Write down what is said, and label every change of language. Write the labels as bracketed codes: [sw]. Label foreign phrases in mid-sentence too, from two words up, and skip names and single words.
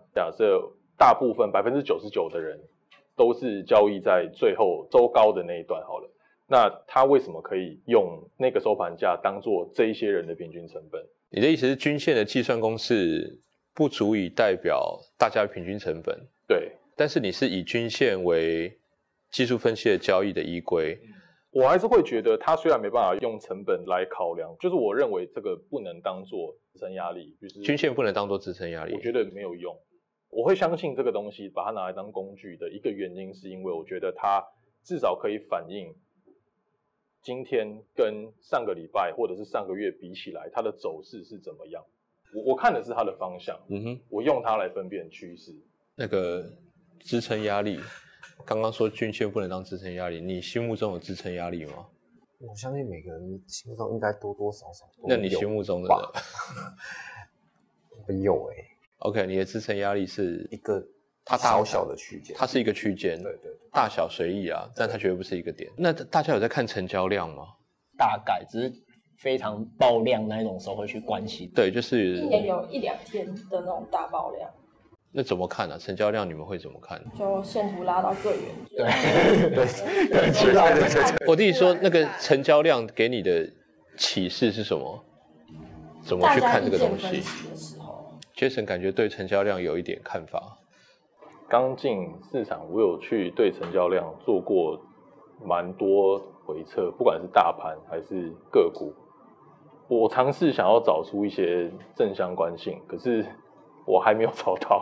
[zh] 假設大部分99%的人都是交易在最後周高的那一段好了，那他為什麼可以用那個收盤價當做這一些人的平均成本？你的意思是均線的計算公式不足以代表大家的平均成本？对，但是你是以均線為技術分析的交易的依歸。我還是会觉得它虽然没办法用成本来考量，就是我認為這個不能當做支撐壓力，就是均線不能當做支撐壓力，我覺得沒有用。我會相信這個東西，把它拿來當工具的一個原因，是因為我覺得它至少可以反映今天跟上個禮拜或者是上個月比起來，它的走勢是怎麼樣。我看的是它的方向，我用它來分辨趨勢。那個支撐壓力，剛剛說均線不能當支撐壓力，你心目中有支撐壓力嗎？我相信每個人心目中應該多多少少都有。那你心目中的呢？有 OK， 你的支撐壓力是一個它小小的區間，它是一個區間，對，大小隨意啊，但它絕對不是一個點。那大家有在看成交量嗎？大概只是非常爆量那一種时候會去關心。對，就是一年有1-2天的那種大爆量。那怎麼看啊？成交量你們会怎麼看？就線圖拉到最遠。對，我弟說那個成交量給你的啟示是什麼？怎麼去看這個東西？Jason 感覺對成交量有一點看法。剛進市場，我有去對成交量做過蠻多回測，不管是大盤還是個股，我嘗試想要找出一些正相關性，可是我還沒有找到。